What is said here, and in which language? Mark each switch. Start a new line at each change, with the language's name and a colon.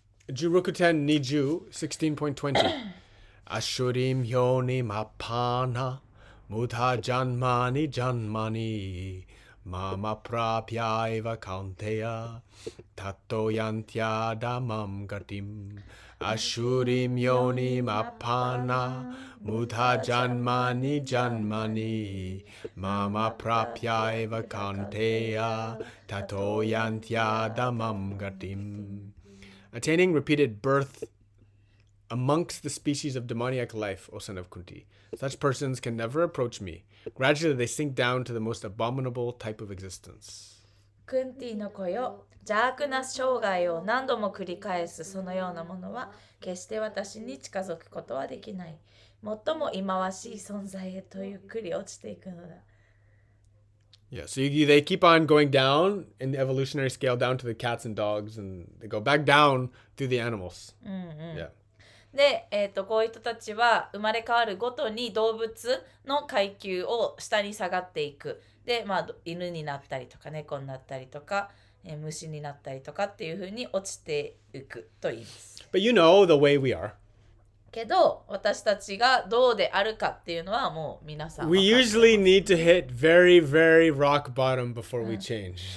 Sanskrit: Jurokuten Niju 16.20. Ashurim Yoni Mapana Mudha Janmani Janmani Mama Prapyaiva Kaunteya Tato Yantyadamam Gatim Ashurim Yoni Mapana Mudha Janmani Janmani Mama Prapyaiva Kaunteya Tato Yantyadamam Gatim.
English: Attaining repeated birth amongst the species of demoniac life, O son of Kunti. Such persons can never approach me. Gradually they sink down to the most abominable type of existence.
Japanese: クンティの子よ、邪悪な生涯を何度も繰り返すそのようなものは決して私に近づくことはできない。最も忌まわしい存在へとゆっくり落ちていくのだ。
English: Yeah, so they keep on going down in the evolutionary scale down to the cats and dogs, and they go back down through the animals. Yeah.
Japanese: で、こういう人たちは生まれ変わるごとに動物の階級を下に下がっていく。で、犬になったりとか猫になったりとか、虫になったりとかっていう風に落ちていくと言います。
English: But you know the way we are.
Japanese: けど私たちがどうであるかっていうのはもう皆さん
English: We usually need to hit very, very rock bottom before we change.